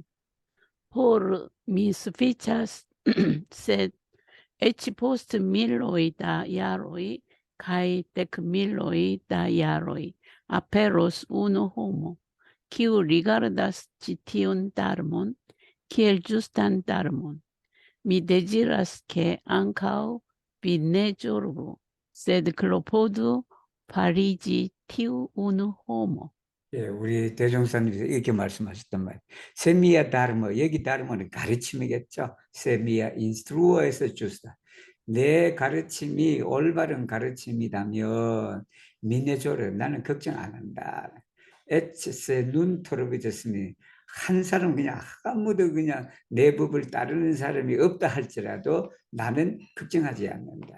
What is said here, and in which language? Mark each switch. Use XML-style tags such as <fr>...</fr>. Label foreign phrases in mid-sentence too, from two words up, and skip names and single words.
<eo>Por mi sufiĉas, sed eĉ post miloj da jaroj kaj dekmiloj da jaroj aperos unu homo, kiu rigardas ĉi tiun darmon kiel ĝustan darmon. Mi deziras ke ankaŭ vi ne ĝorgu, sed klopodu fariĝi tiu unu homo.</eo> <ko>예, 우리 대종사님께서 이렇게 말씀하셨단 말이에요.</ko> <eo>se mia darmo,</eo> <ko>여기 다르모는 가르침이겠죠.</ko> <eo>se mia instruo estas justa.</eo> <ko>내 가르침이 올바른 가르침이라면 미네조르 나는 걱정 안 한다.</ko> <eo>eĉ se nun troviĝ</eo> <ko>한 사람 그냥 아무도 그냥 내 법을 따르는 사람이 없다 할지라도 나는 걱정하지 않는다.</ko>